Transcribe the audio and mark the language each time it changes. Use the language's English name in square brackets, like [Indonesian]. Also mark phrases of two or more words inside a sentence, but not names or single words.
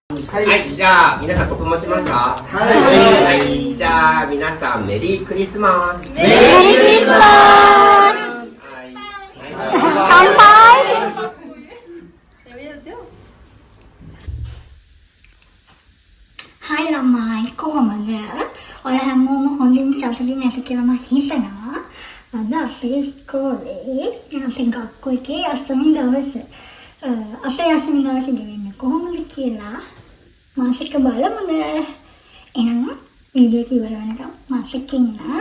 [Japanese] はい、じゃあ皆さんここ持ちますか？はい、じゃあ皆さんメリークリスマス。メリークリスマス。はい。 [Sinhala] 乾杯。Hai ළමයි කොහොමද? ඔයාලා හැමෝම හොඳින් සතුටින් නැති කියලා මම හිතනවා. අද අපේ ඉස්කෝලේ අපි ගක්කෝ එකේ අසමි දවස. අපේ අසමි දවස ගෙවෙන්නේ කොහොමද කියලා මාත් එක්ක බලමුද? එහෙනම් වීඩියෝ එක ඉවර වෙනකම් මාත් එක්ක ඉන්න.